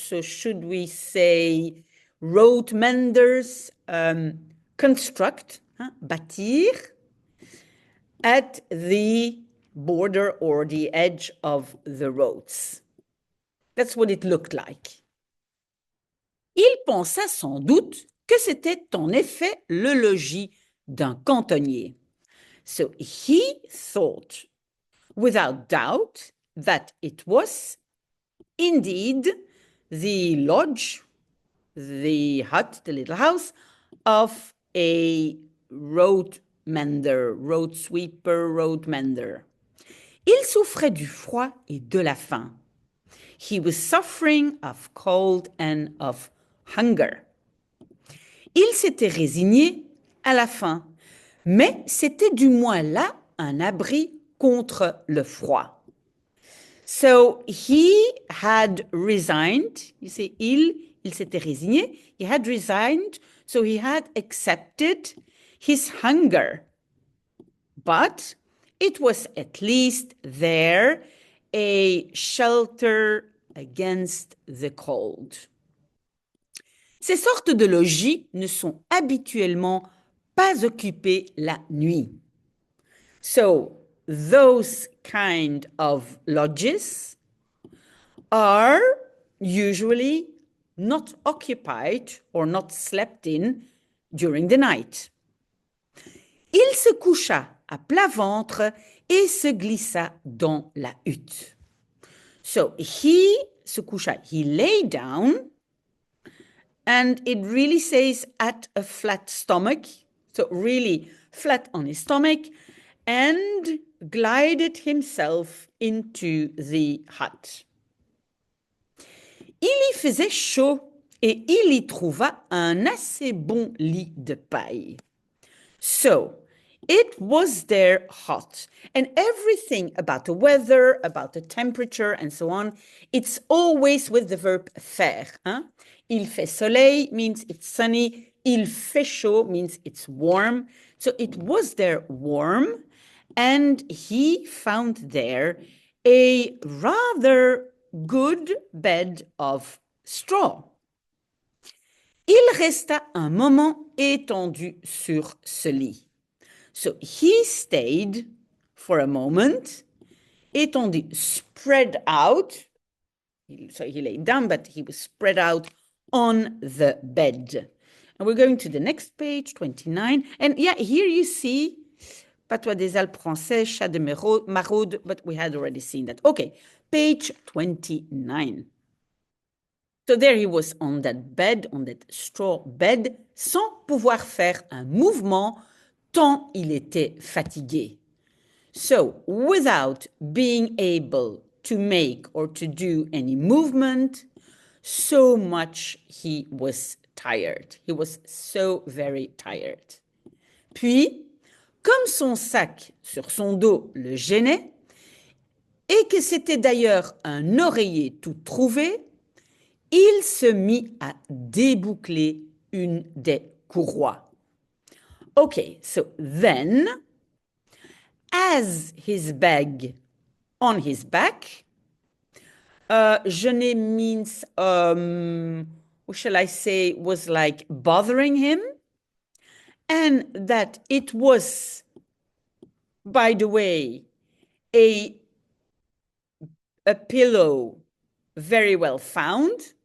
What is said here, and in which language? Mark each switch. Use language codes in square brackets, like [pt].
[en] So should we say road menders construct, bâtir, at the border or the edge of the roads. That's what it looked like. [fr] Il pensa sans doute que c'était en effet le logis d'un cantonnier. [en] So he thought, without doubt, that it was indeed the lodge, the hut, the little house of a road mender, road sweeper, road mender. [fr] Il souffrait du froid et de la faim. [en] He was suffering of cold and of hunger. [fr] Il s'était résigné à la faim, mais c'était du moins là un abri contre le froid. [en] So he had resigned, you see, [fr] il s'était résigné, [en] he had resigned, so he had accepted his hunger. But it was at least there a shelter against the cold. [fr] Ces sortes de logis ne sont habituellement pas occupés la nuit. [en] So those kind of lodges are usually not occupied or not slept in during the night. [fr] Il se coucha à plat ventre et se glissa dans la hutte. [en] So he [fr] se coucha, [en] he lay down, and it really says at a flat stomach, so really flat on his stomach, and glided himself into the hut. [fr] Il y faisait chaud et il y trouva un assez bon lit de paille. [en] So, it was there hot. And everything about the weather, about the temperature, and so on, it's always with the verb faire. Hein? [fr] Il fait soleil [en] means it's sunny. [fr] Il fait chaud [en] means it's warm. So it was there warm, and he found there a rather good bed of straw. [fr] Il resta un moment étendu sur ce lit. [en] So he stayed for a moment, étendu, spread out. So he lay down, but he was spread out on the bed. And we're going to the next page, 29. And yeah, here you see [fr] Patois des Alpes français, chat de maraude, [en] but we had already seen that. Okay, page 29. So there he was on that bed, on that straw bed, [fr] sans pouvoir faire un mouvement tant il était fatigué. [en] So without being able to make or to do any movement, so much he was tired. He was so very tired. [fr] Puis, comme son sac sur son dos le gênait, et que c'était d'ailleurs un oreiller tout trouvé, il se mit à déboucler une des courroies. [en] Okay, so then, as his bag on his back, gêner means, what shall I say, was like bothering him, and that it was, by the way, a pillow very well found.